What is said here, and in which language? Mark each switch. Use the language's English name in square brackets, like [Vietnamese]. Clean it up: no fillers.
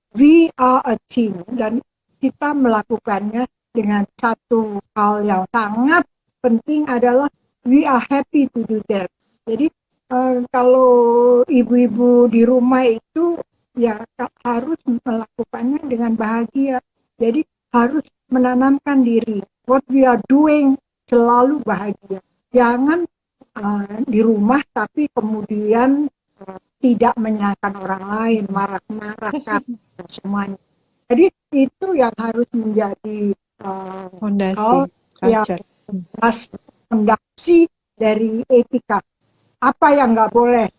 [English] We are a team [Indonesian] dan kita melakukannya dengan satu hal yang sangat penting adalah [English] we are happy to do that. [Indonesian] Jadi kalau ibu-ibu di rumah itu ya harus melakukannya dengan bahagia. Jadi harus menanamkan diri. [English] What we are doing [Indonesian] selalu bahagia. Jangan di rumah tapi kemudian tidak menyenangkan orang lain, marah-marah dan semuanya. Jadi itu yang harus menjadi Fondasi, culture. fondasi dari etika. Apa yang nggak boleh?